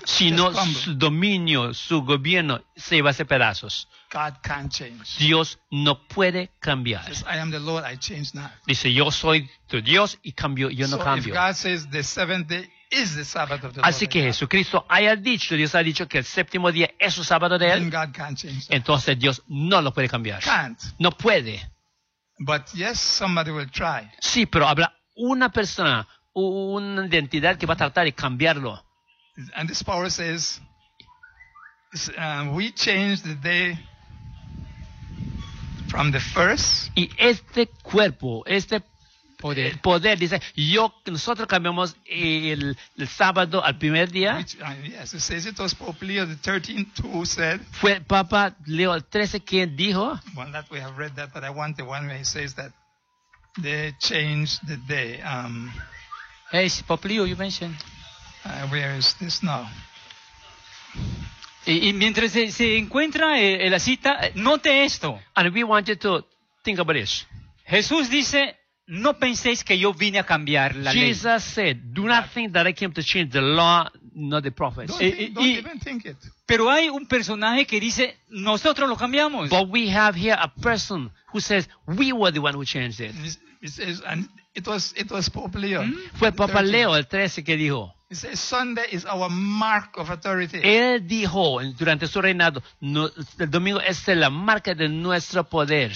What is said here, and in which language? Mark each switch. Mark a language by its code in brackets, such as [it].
[es] Si no, su dominio, su gobierno se iba a hacer pedazos. [en] God can't change. [es] Dios no puede cambiar. [en] He says, I am the Lord, I change not. [es] Dice, yo soy tu Dios y cambio, yo [en] so [es] no cambio. [en] If God says the seventh day is the Sabbath of the [es] Así Así que Jesucristo haya dicho, Dios ha dicho que el séptimo día es su sábado de él. [en] Then God can't change that. [es] Entonces Dios no lo puede cambiar. [en] Can't. [es] No puede. [en] But yes, somebody will try. [es] Sí, pero habrá una persona, una identidad que va a tratar de cambiarlo. [en] And this power says, we change the day from the first. [es] Y este cuerpo, este poder dice, nosotros cambiamos el sábado al primer día. [en] Which, yes, it says it was Pope Leo the 13th who said. [es] Fue Papa Leo el 13 quien dijo. [en] Well, that we have read that, but I want the one where he says that they changed the day. Hey, it's Pope Leo, you mentioned. Where is this now? [es] Y mientras se encuentra la cita, note esto. [en] And we want you to think about this. [es] Jesús dice, no penséis que yo vine a cambiar la [en] Jesus [es] ley. [en] Jesus said, do not think that I came to change the law, not the prophets. Don't even think it. [es] Pero hay un personaje que dice, nosotros lo cambiamos. [en] But we have here a person who says, we were the one who changed it. It was Pope Leo. [es] Fue Papa Leo el 13 que dijo. [en] He says Sunday is our mark of authority. [es] Él dijo durante su reinado, el domingo es la marca de nuestro poder.